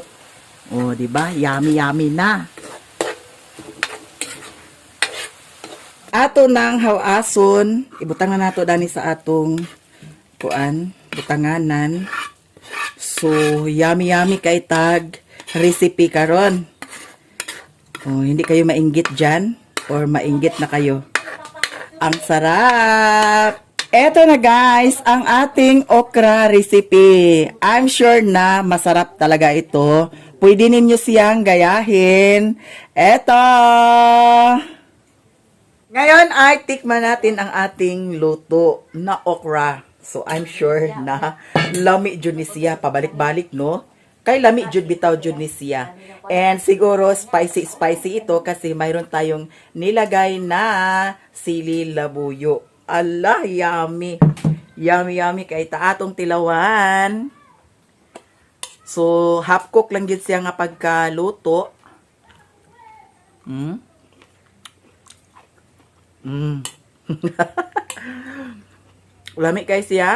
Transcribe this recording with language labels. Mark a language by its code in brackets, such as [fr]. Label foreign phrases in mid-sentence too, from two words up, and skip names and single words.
[tl] Oh, di ba? [en] Yummy, yummy [tl] na. [ceb] Ato nang hawason, ibutangan nato dani sa atong butanganan. So, [en] yummy, yummy [ceb] kay tag recipe karon. Oh, [tl] hindi kayo mainggit dyan or mainggit na kayo. Ang sarap! Eto na guys, ang ating okra recipe. [en] I'm sure [tl] na masarap talaga ito. Pwede ninyo siyang gayahin. Eto! Ngayon ay tikman natin ang ating luto na okra. [ceb] So [en] I'm sure [ceb] na lami jud ni siya pabalik-balik, no? Kay lami jud bitaw jud ni siya. [tl] And siguro spicy ito kasi mayroon tayong nilagay na sili labuyo. [ceb] Allah, yummy. [en] Yummy, yummy [ceb] kay atong tilawan. So, [en] half cook [ceb] lang jud siya nga pagkaluto. Lami kay siya.